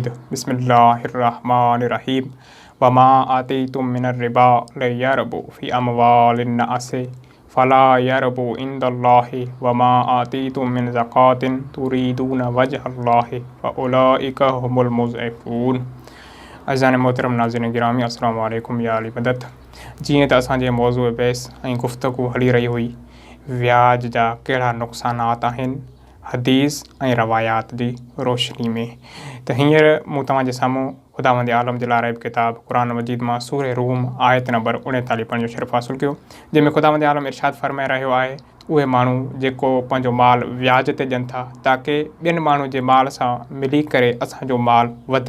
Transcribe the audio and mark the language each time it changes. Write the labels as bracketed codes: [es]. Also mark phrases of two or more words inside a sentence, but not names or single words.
[ar] بسم الله الرحمن الرحيم. وما آتيتم من ربا ليربو في أموال الناس فلا يربو عند الله وما آتيتم من زكاة تريدون وجه الله فأولئك هم المضعفون. [ur] اذان محترم ناظرین گرامی [ar] السلام عليكم [ur] یا علی مدد. [sd] जीअं त असांजे मौज़ू बहस ऐं गुफ़्तगू हली रही हुई व्याज जा कहिड़ा नुक़सानात आहिनि हदीस ऐं रवायात जी रोशनी में, त हींअर मूं तव्हांजे साम्हूं ख़ुदावंद आलम जे लाराइब किताब क़ुरान मजीद मां सूरह रूम आयत नंबर 39 पढ़ण जो शरफ़ हासिल कयो, जंहिंमें ख़ुदावंद आलम इरशाद फ़रमाए रहियो आहे उहे माण्हू जेको पंहिंजो माल व्याज ते ॾियनि था ताकी ॿियनि माण्हू जे माल सां मिली करे असांजो माल वधे।